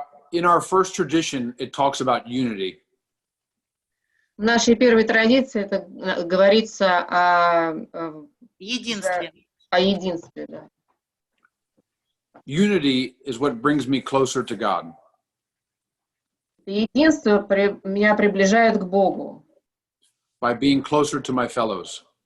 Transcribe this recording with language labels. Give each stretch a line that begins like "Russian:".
English: In our first tradition, it talks about unity.
Russian: В нашей первой традиции это говорится о единстве. О единстве, да.
English: Unity is what brings me closer to God.
Russian: Единство меня приближает к Богу.
English: By being closer to my fellows.